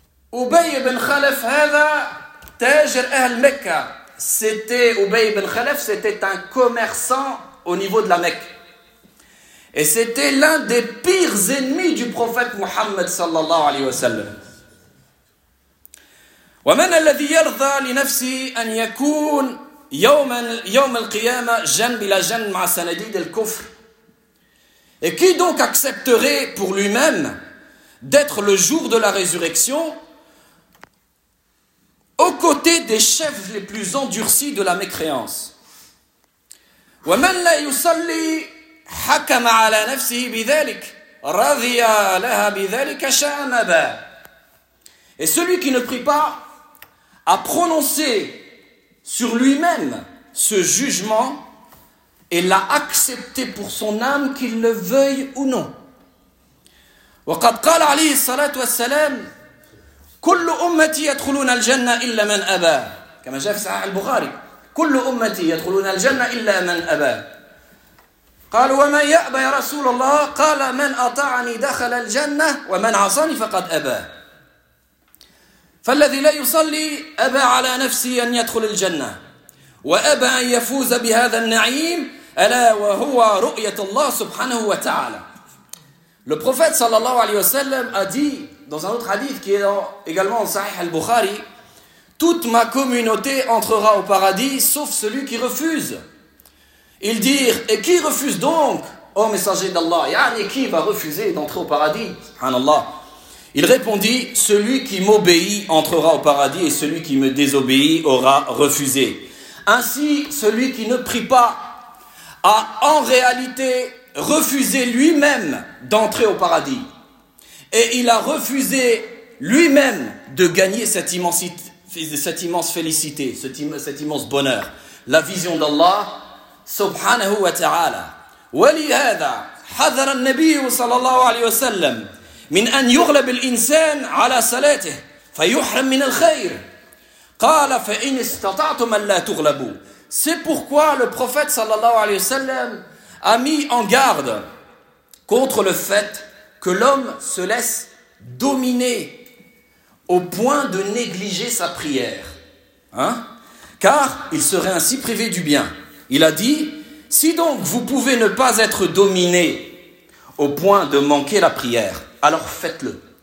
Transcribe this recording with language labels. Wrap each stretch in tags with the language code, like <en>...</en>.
<fr>Ubay ibn Khalaf, c'était un commerçant au niveau de la Mecque. Et c'était l'un des pires ennemis du prophète Muhammad sallallahu alayhi wa sallam.</fr> <ar>ومن الذي يرضى لنفسه ان يكون يوم القيامه جنب الى جنب مع سناديد الكفر.</ar> <fr>Et qui donc accepterait pour lui-même d'être le jour de la résurrection aux côtés des chefs les plus endurcis de la mécréance.</fr> <ar>ومن لا يصلي حكم على نفسه بذلك رضي لها بذلك شامبا.</ar> <fr>Et celui qui ne prie pas a prononcé sur lui-même ce jugement et l'a accepté pour son âme qu'il le veuille ou non.</fr> <ar>وقد قال عليه الصلاة والسلام كل أمتي يدخلون الجنة إلا من أبى كما جاء في صحيح البخاري كل أمتي يدخلون الجنة إلا من أبى. قال وما يأبى يا رسول الله قال من أطاعني دخل الجنة ومن عصاني فقد أبى فالذي لا يصلي أبى على نفسه أن يدخل الجنة وأبى أن يفوز بهذا النعيم ألا وهو رؤية الله سبحانه وتعالى.</ar> <fr>Le prophète sallallahu alayhi wa sallam a dit dans un autre hadith qui est également dans Sahih al-Bukhari, toute ma communauté entrera au paradis sauf celui qui refuse. Ils dirent, et qui refuse donc, ô messager d'Allah, yani qui va refuser d'entrer au paradis, subhanallah. Il répondit, celui qui m'obéit entrera au paradis et celui qui me désobéit aura refusé. Ainsi, celui qui ne prie pas a en réalité refusé lui-même d'entrer au paradis. Et il a refusé lui-même de gagner cette immense félicité, cet immense bonheur. La vision d'Allah</fr> <ar>سبحانه وتعالى ولهذا حذر النبي صلى الله عليه وسلم من أن يغلب الإنسان على صلاته فيحرم من الخير قال فإن استطعتم أن لا تغلبوا.</ar> <fr>C'est pourquoi le prophète صلى الله عليه وسلم a mis en garde contre le fait que l'homme se laisse dominer au point de négliger sa prière, hein? Car il serait ainsi privé du bien. Il a dit, si donc vous pouvez ne pas être dominé au point de manquer la prière, alors faites-le.</fr>